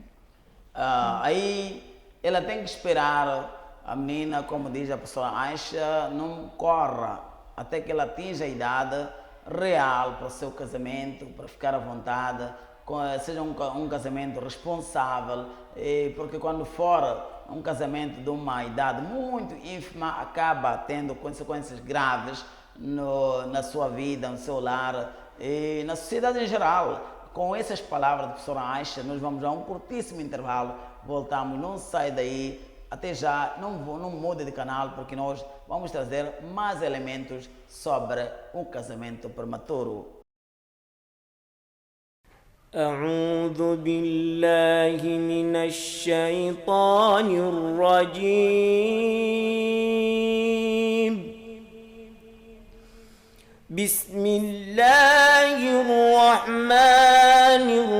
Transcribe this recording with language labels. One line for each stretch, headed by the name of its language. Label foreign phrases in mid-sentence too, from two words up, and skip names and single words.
Portuguese: Aí ela tem que esperar, a menina, como diz a professora Aisha, não corra até que ela atinja a idade real para o seu casamento, para ficar à vontade, seja um casamento responsável, porque quando for um casamento de uma idade muito ínfima, acaba tendo consequências graves na sua vida, no seu lar e na sociedade em geral. Com essas palavras da professora Aisha, nós vamos a um curtíssimo intervalo, voltamos, não sai daí, até já, não mude de canal, porque nós vamos trazer mais elementos sobre o casamento prematuro.
Arabic: أعوذ بالله من الشيطان الرجيم بسم الله الرحمن